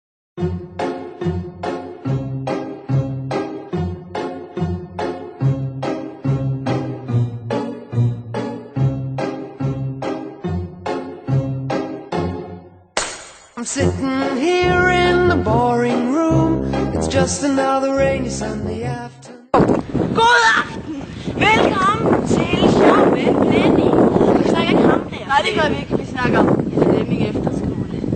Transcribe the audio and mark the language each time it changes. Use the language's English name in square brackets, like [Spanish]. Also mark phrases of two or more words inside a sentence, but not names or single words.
[English] I'm sitting here in the boring room. It's just another rainy Sunday afternoon. [Danish] God aften! Velkommen til Sjov med Flemming. Vi snakker ikke ham der. Nej, det gør vi ikke. Vi snakker om Flemming Efterskole.